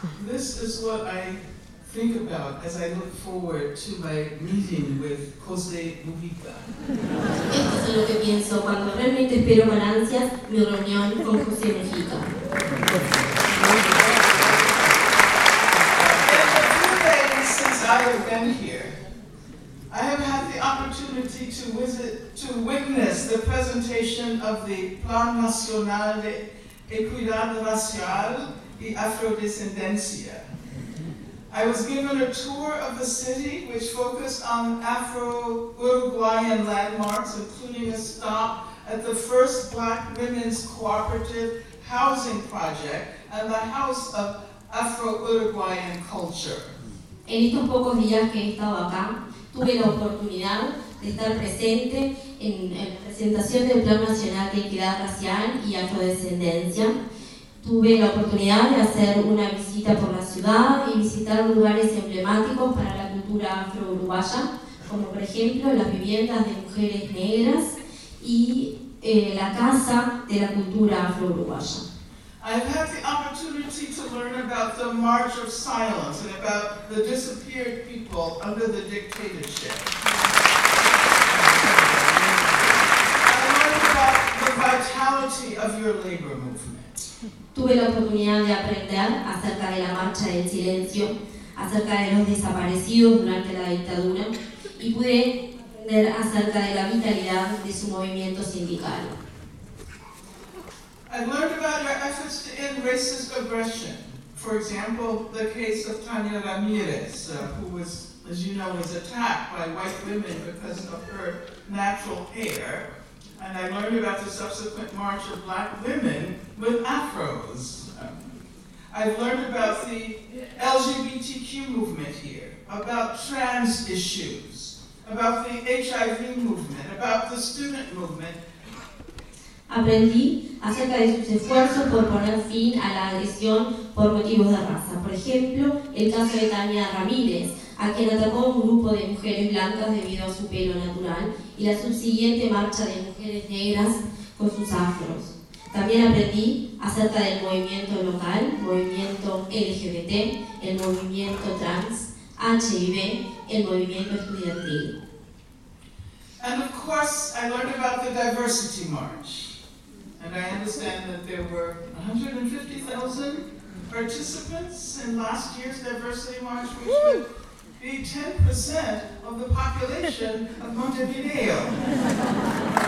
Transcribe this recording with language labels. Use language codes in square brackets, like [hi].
[en] This is what I think about as I look forward to my meeting with José Mujica. [es] Esto es lo que pienso cuando realmente espero con ansias mi reunión con José Mujica. [en] I have been here. I have had the opportunity to witness the presentation of the Plan Nacional de Equidad Racial y Afrodescendencia. I was given a tour of the city which focused on Afro-Uruguayan landmarks, including a stop at the first Black Women's Cooperative Housing Project and the House of Afro-Uruguayan Culture. [es] En estos pocos días que he estado acá, tuve la oportunidad de estar presente en la presentación del Plan Nacional de Equidad Racial y Afrodescendencia. Tuve la oportunidad de hacer una visita por la ciudad y visitar lugares emblemáticos para la cultura afro-uruguaya, como por ejemplo las viviendas de mujeres negras y la casa de la cultura afro-uruguaya. [en] I've had the opportunity to learn about the March of Silence and about the disappeared people under the dictatorship. I learned about the vitality of your labor movement. [es] Tuve la oportunidad de aprender acerca de la marcha del silencio, acerca de los desaparecidos durante la dictadura, y pude aprender acerca de la vitalidad de su movimiento sindical. [en] I learned about your efforts to end racist aggression. For example, the case of Tania Ramirez, who was, as you know, was attacked by white women because of her natural hair. And I learned about the subsequent march of black women with afros. I've learned about the LGBTQ movement here, about trans issues, about the HIV movement, about the student movement. [es] Aprendí acerca de sus esfuerzos por poner fin a la agresión por motivos de raza. Por ejemplo, el caso de Tania Ramírez, a quien atacó un grupo de mujeres blancas debido a su pelo natural, y la subsiguiente marcha de mujeres negras con sus afros. También aprendí acerca del movimiento local, movimiento LGBT, el movimiento trans, HIV, el movimiento estudiantil. [en] And of course, I learned about the diversity march. And I understand that there were 150,000 participants in last year's diversity march, which would be 10% of the population of Montevideo.